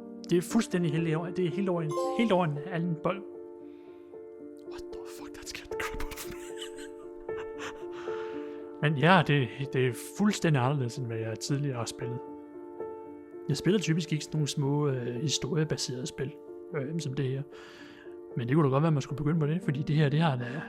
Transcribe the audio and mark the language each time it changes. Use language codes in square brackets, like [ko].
[da] Det er fuldstændig helt over. Det er helt over en anden bold. [en] What the fuck, that scared the crap out of me. [da] Men ja, det er fuldstændig anderledes, end hvad jeg tidligere har spillet. Jeg spiller typisk ikke sådan nogle små historiebaserede spil, som det her. Men det kunne da godt være, at man skulle begynde på det, fordi det her, det har da...